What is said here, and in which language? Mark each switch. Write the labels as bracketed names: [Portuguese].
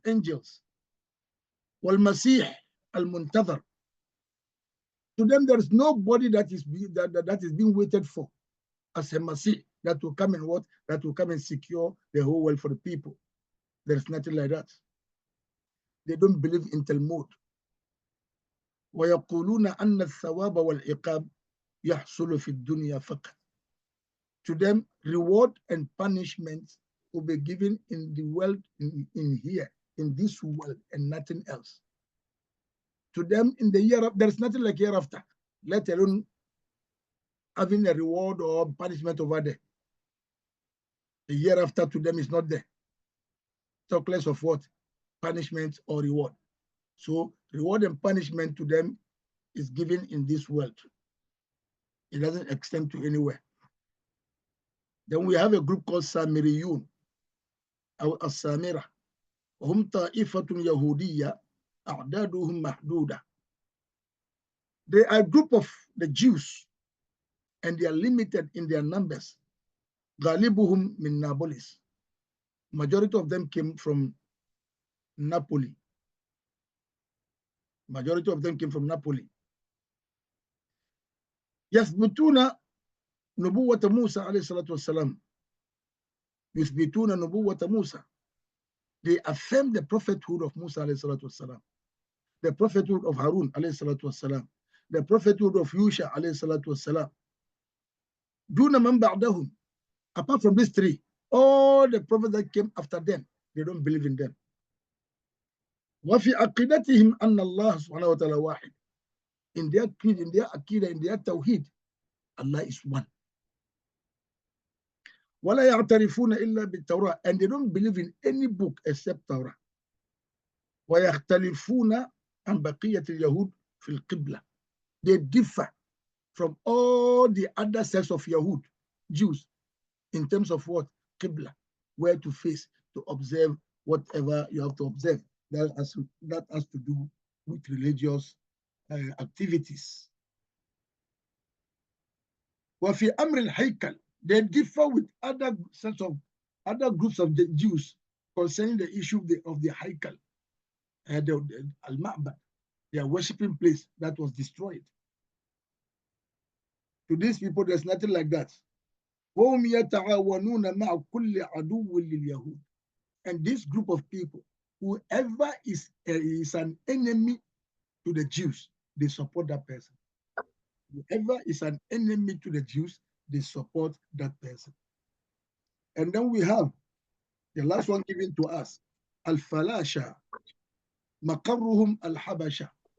[English] Angels. [Arabic] وَالْمَسِيحِ الْمُنْتَظَرِ. [English] To them, there is nobody that is being waited for as a Masih that will come and what? That will come and secure the whole world for the people. There is nothing like that. They don't believe in Talmud. [Arabic] وَيَقُولُونَ أَنَّ الثَّوَابَ وَالْعِقَابَ يَحْصُلُ فِي الدُّنْيَا فَقَط. [English] To them, reward and punishment will be given in the world, in here, in this world, and nothing else. To them, in the year, there's nothing like hereafter, let alone having a reward or punishment over there. The hereafter to them is not there. Talk less of what? Punishment or reward. So reward and punishment to them is given in this world. It doesn't extend to anywhere. Then we have a group called Samiriyun, or As-Samira. [Arabic] وهم طائفة يهودية أعدادهم محدودة. [English] They are a group of the Jews, and they are limited in their numbers. [Arabic] غالبهم من Nablus. [English] Majority of them came from Napoli. Majority of them came from Napoli. [Arabic] يثبتون نبوة موسى عليه الصلاة والسلام. يثبتون نبوة موسى. [English] They affirm the prophethood of Musa [Arabic] عليه الصلاة والسلام. [English] The prophethood of Harun عليه الصلاة والسلام. The prophethood of Yusha [Arabic] عليه الصلاة والسلام. دون من بعدهم. [English] Apart from these three, all the prophets that came after them, they don't believe in them. [Arabic] وفي عقيدتهم أن الله سبحانه وتعالى واحد. [English] In their creed, in their aqidah, in their tawheed, Allah is one. [Arabic] ولا يعترفون إلا بالتوراة, [English] and they don't believe in any book except Torah. [Arabic] ويختلفون عن بقية اليهود في القبلة. [English] They differ from all the other sects of Yahud, Jews, in terms of what? Qibla, where to face, to observe whatever you have to observe. That has to do with religious activities. [Arabic] وفي أمر الهيكل, [English] they differ with other groups of the Jews concerning the issue of the Haykal, the Al-Ma'bad, their worshiping place that was destroyed. To these people, there's nothing like that. [Arabic] وهم يتعاونون مع كل عدو لليهود. [English] And this group of people, whoever is an enemy to the Jews, they support that person. Whoever is an enemy to the Jews, they support that person. And then we have the last one given to us, Al-Falasha, Maqarruhum Al-Habasha.